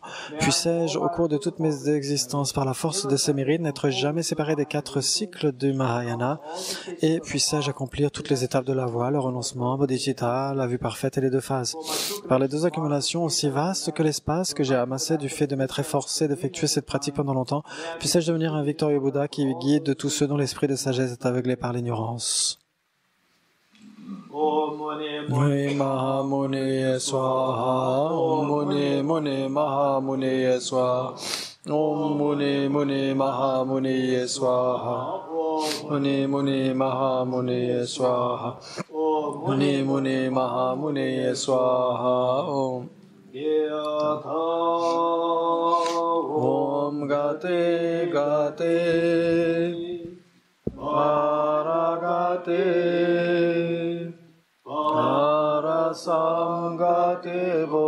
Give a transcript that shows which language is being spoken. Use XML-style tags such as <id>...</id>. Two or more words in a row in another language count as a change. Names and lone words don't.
<fr>Puissais-je, au cours de toutes mes existences, par la force de ces mérites, n'être jamais séparé des 4 cycles du Mahayana et puissais-je accomplir toutes les étapes de la voie, le renoncement, bodhicitta, la vue parfaite et les 2 phases. Par les 2 accumulations aussi vastes que l'espace que j'ai amassé du fait de m'être efforcé d'effectuer cette pratique pendant longtemps, puissais-je devenir un victorieux Bouddha qui guide tous ceux dont l'esprit de sagesse est aveuglé par l'ignorance.</fr> <sa>ॐ मुनि महामुनि स्वाहा, ॐ मुनि मुनि महामुनि स्वाहा, ॐ मुनि मुनि महामुनि स्वाहा, मुनि मुनि महामुनि स्वाहा, मुनि मुनि महामुनि स्वाहा, ॐ गते गते पारगते पारसंगते</sa>